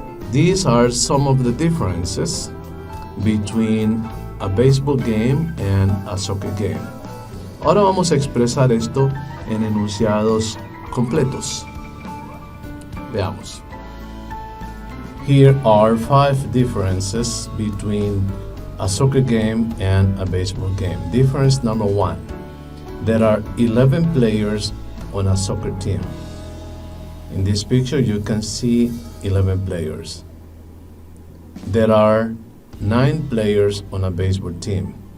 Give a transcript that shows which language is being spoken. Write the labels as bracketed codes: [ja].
[en] These are some of the differences between a baseball game and a soccer game. [es] Ahora vamos a expresar esto en enunciados completos. Veamos. [en] Here are 5 differences between a soccer game and a baseball game. Difference number 1. There are 11 players on a soccer team. In this picture, you can see 11 players. There are 9 players on a baseball team.